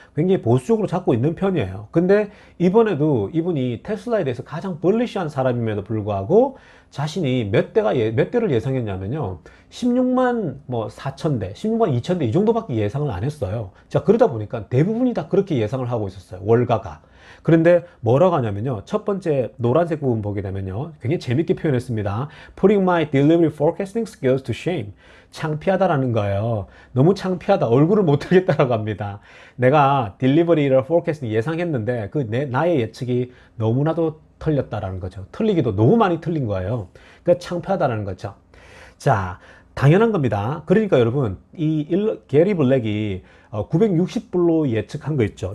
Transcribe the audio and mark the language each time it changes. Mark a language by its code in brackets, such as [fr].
[ko] 굉장히 보수적으로 잡고 있는 편이에요. 근데 이번에도 이분이 테슬라에 대해서 가장 벌리시한 사람임에도 불구하고 자신이 몇 대를 예상했냐면요. 16만 뭐 4천 대, 16만 2천 대 이 정도밖에 예상을 안 했어요. 자, 그러다 보니까 대부분이 다 그렇게 예상을 하고 있었어요. 월가가. 그런데 뭐라고 하냐면요. 첫 번째 노란색 부분 보게 되면요. 굉장히 재밌게 표현했습니다. [en] Putting my delivery forecasting skills to shame. [ko] 창피하다라는 거예요. 너무 창피하다. 얼굴을 못 들겠다라고 합니다. 내가 딜리버리를 forecasting 예상했는데 나의 예측이 너무나도 틀렸다라는 거죠. 틀리기도 너무 많이 틀린 거예요. 그러니까 창피하다라는 거죠. 자, 당연한 겁니다. 그러니까 여러분, 게리 블랙이 960불로 예측한 거 있죠.